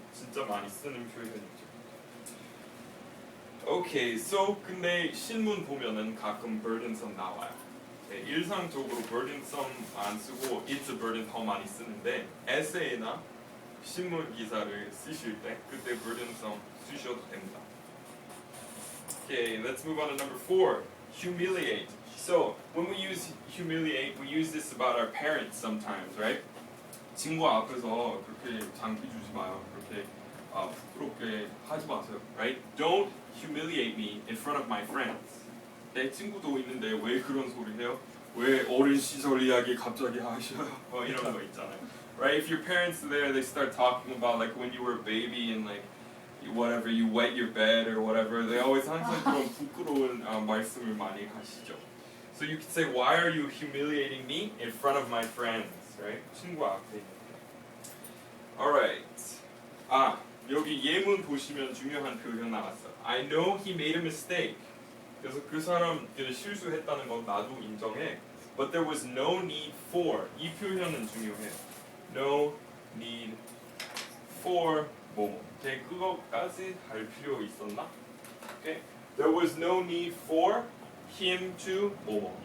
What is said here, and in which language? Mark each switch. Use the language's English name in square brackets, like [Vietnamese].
[Korean] 진짜 많이 쓰는 표현이죠. [English] Okay, so [Korean] 근데 신문 보면은 가끔 burdensome 나와요. 네, 일상적으로 burdensome 안 쓰고 [English] it's a burden [Korean] 더 많이 쓰는데 에세이나 신문 기사를 쓰실 때 그때 burdensome 쓰셔도 됩니다. [English] Okay, let's move on to number 4. Humiliate. So when we use humiliate, we use this about our parents sometimes, right? [Korean] 친구 앞에서 그렇게 장기 주지 마요. 그렇게 부끄럽게 하지 마세요, right? [English] Don't humiliate me in front of my friends. [Korean] 내 친구도 있는데 왜 그런 소리 해요? 왜 어린 시절 이야기 갑자기 하셔요? 이런 거 있잖아요. Right? [English] If your parents are there, they start talking about like when you were a baby and like whatever, you wet your bed or whatever. They always [Korean] 항상 그런 부끄러운 말씀을 많이 하시죠. [English] So you could say, why are you humiliating me in front of my friends? Right? [Korean] 친구 앞에. [English] Alright. [Korean] 여기 예문 보시면 중요한 표현 나왔어. [English] I know he made a mistake. [Korean] 그래서 그 사람 실수했다는 건 나도 인정해. [English] But there was no need for. [Korean] 이 표현은 중요해요. [English] No need for [Korean] 뭐뭐. 그거까지 할 필요 있었나? [English] Okay? There was no need for him to 뭐뭐.